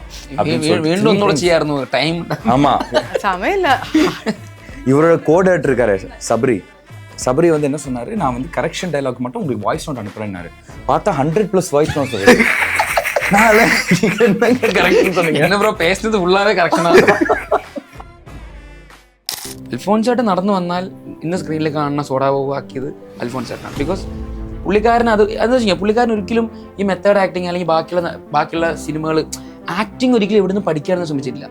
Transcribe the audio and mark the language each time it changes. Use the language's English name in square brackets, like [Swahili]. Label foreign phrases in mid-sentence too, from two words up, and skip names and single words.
[Tamil] அப்படின்னு. ஆமாம், சமையல இவரோட கோடேட்டர் இருக்காரு சபரி வந்து என்ன சொன்னார், நான் வந்து [English] correction dialogue [Tamil] மட்டும் உங்களுக்கு [English] voice note [Tamil] அனுப்புறேன்னாரு. பார்த்தா 100+ [English] voice note [Tamil] சொல்லுது. என்ன ப்ரோ பேசுறது [Malayalam] ഫുള്ളാവേ കറക്ഷനാണ്. അൽഫോൻസ് ചേട്ടൻ നടന്നു വന്നാൽ ഇന്ന് സ്ക്രീനിൽ കാണുന്ന സോഡാബോബ് ആക്കിയത് അൽഫോൻസ് ചേട്ടനാണ്. ബിക്കോസ് പുള്ളിക്കാരൻ എന്താ വെച്ചാൽ പുള്ളിക്കാരൻ ഒരിക്കലും ഈ [English] method acting [Malayalam] അല്ലെങ്കിൽ ബാക്കിയുള്ള സിനിമകൾ ആക്ടിങ് ഒരിക്കലും ഇവിടുന്ന് പഠിക്കാനൊന്നും ശ്രമിച്ചിട്ടില്ല.